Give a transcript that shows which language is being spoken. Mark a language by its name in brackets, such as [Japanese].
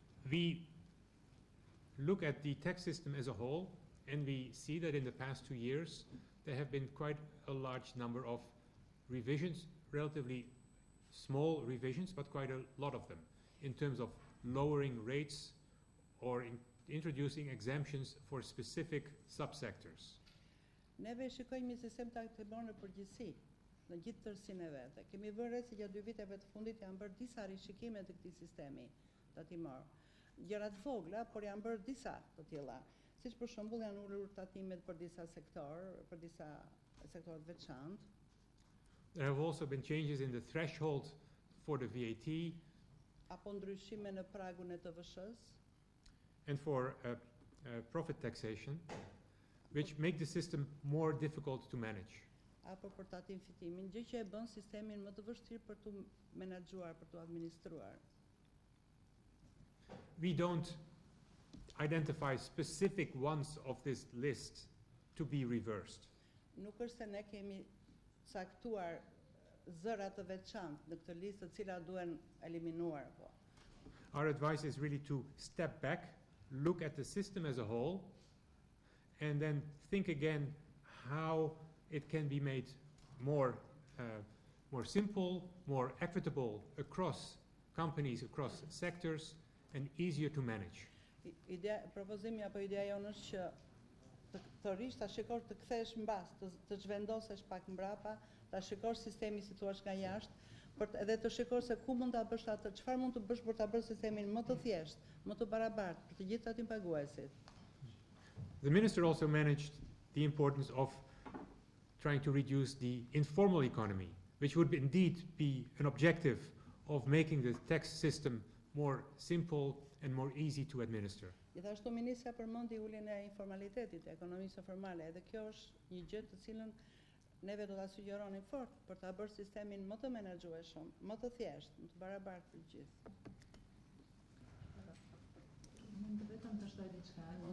[English] We look at the tax system as a whole, and we see that in the past 2 years there have been quite a large number of revisions, relatively small revisions, but quite a lot of them, in terms of lowering rates or introducing exemptions for specific subsectors. [Albanian] Neve shikojmë një sistem tatimor në përgjithësi, në gjithë tërësinë e vet. Kemi vënë re se gjatë 2 viteve të fundit janë bërë disa rishikime të këtij sistemi tatimor. Gjëra të vogla, por janë bërë disa të tilla. Siç për shembull janë ulur tatimet për disa sektorë të veçantë. [English] There have also been changes in the threshold for the VAT [Albanian] Apo ndryshime në pragun e TVSH-së, [English] and for profit taxation, which make the system more difficult to manage. [Albanian] apo për tatim fitimin, gjë që e bën sistemin më të vështirë për tu menaxhuar, për tu administruar. [English] We don't identify specific ones of this list to be reversed. [Albanian] Nuk është se ne kemi caktuar zëra të veçantë në këtë listë, të cilat duhen eliminuar, po. [English] Our advice is really to step back, look at the system as a whole, and then think again how it can be made more simple, more equitable across companies, across sectors, and easier to manage. [Albanian] Propozimi apo ideja jonë është që të rish ta shikosh të kthesh mbas, të zhvendosesh pak mbrapa, ta shikosh sistemi si thua nga jashtë, edhe të shikosh se ku mund ta bësh atë, çfarë mund të bësh për ta bërë sistemin më të thjeshtë, më të barabartë për të gjithë aty paguesit. [English] The minister also managed the importance of trying to reduce the informal economy, which would indeed be an objective of making the tax system more simple and more easy to administer. [Albanian] Gjithashtu ministra përmendi uljen e informalitetit, ekonomisë formale, edhe kjo është një gjë të cilën neve do ta sugjeronim fort për ta bërë sistemin më të menaxhueshëm, më të thjeshtë, më të barabartë për gjithë. Mund vetëm të shtoj diçka.